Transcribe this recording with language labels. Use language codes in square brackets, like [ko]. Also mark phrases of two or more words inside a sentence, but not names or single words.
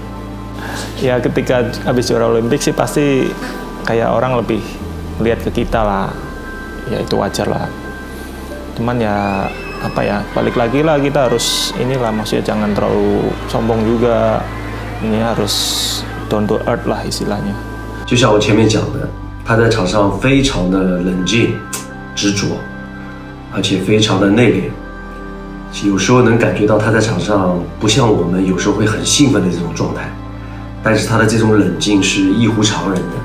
[id] Ya ketika habis juara Olimpik sih pasti kayak orang lebih lihat ke kita lah, ya itu wajar lah. Cuman ya balik lagi lah, kita harus maksudnya jangan terlalu sombong juga. Ini harus [en] down to earth [id] lah istilahnya. [zh] 就像我前面讲的，他在场上非常的冷静、执着，而且非常的内敛。有时候能感觉到他在场上不像我们有时候会很兴奋的这种状态，但是他的这种冷静是异乎常人的。